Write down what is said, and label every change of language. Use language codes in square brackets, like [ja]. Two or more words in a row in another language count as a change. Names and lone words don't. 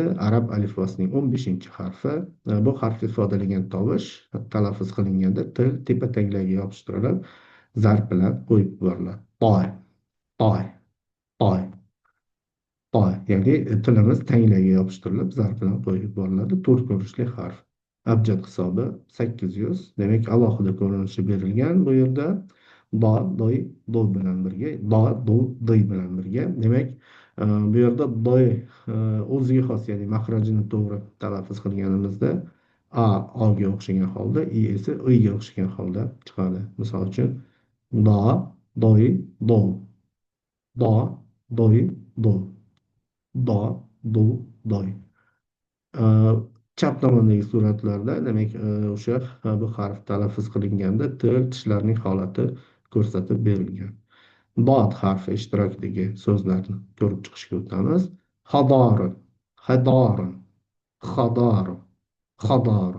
[uz] Arab alifbosining 15 harfi. Bu harf ifodalagan tovush talaffuz qilinganda til tepa taglagiga yopishtirilib, zarb bilan qo'yib yuboriladi. Doy, doy, doy. Ya'ni tilimiz tanglagiga yopishtirilib, zarb bilan qo'yib yuboriladi. To'rt ko'rinishli harf. Abjad hisobi 800. Demak, alohida ko'rinishi berilgan bu yerda. Do, doy, do bilan birga. Do, do, doy bilan birga. Demak, bu yerda doy o'ziga xos, ya'ni maxrajini to'g'ri talaffuz qilganimizda a oga o'xshagan holda, i esa o'yga o'xshagan holda chiqadi. Misol uchun, do, doy, do. Do, doy, do. Do, do, doy. Ee, Chap tomondagi suratlarda demak o'sha bu harf talaffuz qilinganda til tishlarning holati ko'rsatib berilgan. Dod harfi ishtirokidagi so'zlarni ko'rib chiqishga o'tamiz. Hadorin, hadorin, hadorin, hadorin.